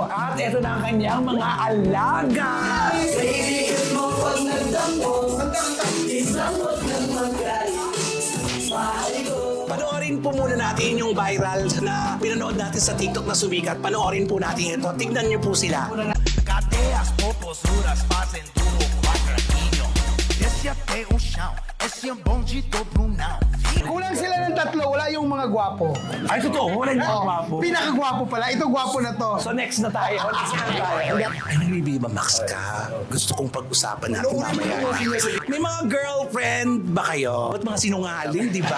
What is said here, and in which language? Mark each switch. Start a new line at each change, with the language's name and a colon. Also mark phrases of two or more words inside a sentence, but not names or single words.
Filipino: At ito na ang kanyang mga alaga. Panoorin po muna natin yung viral na pinanood natin sa TikTok na sumikat. Panoorin po natin ito. Tignan niyo po sila.
Portuguese: Cadeias, popozuras fazem duro quadradinho. Desce até o chão, esse é bonde do Brunão.
Filipino: Kulang sila ng tatlo, wala yung mga gwapo. Ay, totoo. Wala niyo po. Pinakagwapo pala, ito gwapo na to. So next na tayo. Ay, nagbibiba Max ka. Gusto kong pag-usapan natin mamaya. May mga girlfriend ba kayo? Ba't mga sinungaling, di ba?